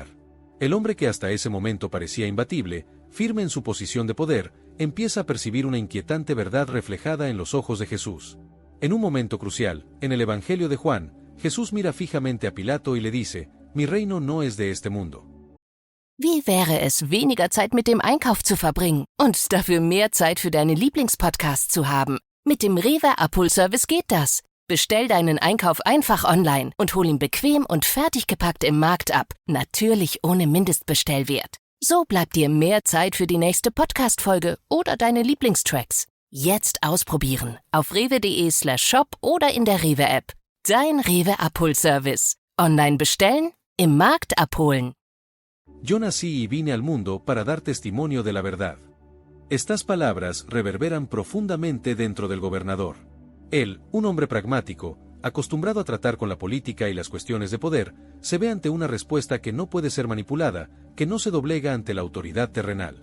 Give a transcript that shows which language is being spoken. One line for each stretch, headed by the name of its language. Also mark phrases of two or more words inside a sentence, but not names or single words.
Spanish: El hombre que hasta ese momento parecía imbatible, firme en su posición de poder, empieza a percibir una inquietante verdad reflejada en los ojos de Jesús. En un momento crucial, en el Evangelio de Juan, Jesús mira fijamente a Pilato y le dice: «Mi reino no es de este mundo».
German: Wie wäre es, weniger Zeit mit dem Einkauf zu verbringen und dafür mehr Zeit für deine Lieblingspodcasts zu haben? Mit dem Rewe Abholservice geht das. Bestell deinen Einkauf einfach online und hol ihn bequem und fertig gepackt im Markt ab. Natürlich ohne Mindestbestellwert. So bleibt dir mehr Zeit für die nächste Podcast-Folge oder deine Lieblingstracks. Jetzt ausprobieren auf rewe.de/shop oder in der Rewe-App. Dein Rewe Abholservice. Online bestellen, im Markt abholen.
Spanish: Yo nací y vine al mundo para dar testimonio de la verdad. Estas palabras reverberan profundamente dentro del gobernador. Él, un hombre pragmático, acostumbrado a tratar con la política y las cuestiones de poder, se ve ante una respuesta que no puede ser manipulada, que no se doblega ante la autoridad terrenal.